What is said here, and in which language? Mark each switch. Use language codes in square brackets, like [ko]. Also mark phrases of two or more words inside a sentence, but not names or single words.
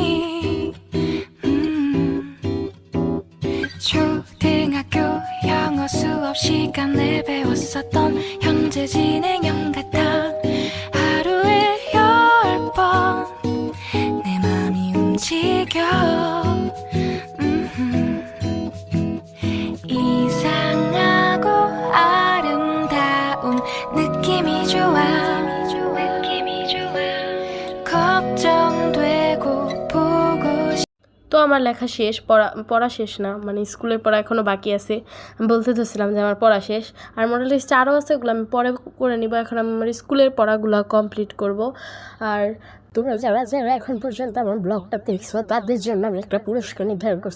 [ko] 초등학교 영어 수업 시간에 배웠었던 현재 진행형 같아 하루에 10번 내 맘이 움직여 이상하고 아름다운 느낌이 좋아 걱정되고 보고 [bn] তো আমার লেখা শেষ, পড়া শেষ না, মানে স্কুলের পড়া এখনও বাকি আছে। আমি বলতে ধরছিলাম যে আমার পড়া শেষ, আর মডেল টেস্ট আরও আছে, ওগুলো আমি পরে করে নিব। এখন আমি আমার স্কুলের পড়াগুলো কমপ্লিট করব। আর তোমরা যারা যারা এখন পর্যন্ত আমার ব্লগটা দেখছো তাদের জন্য আমি একটা পুরস্কার নির্ধারণ করছি।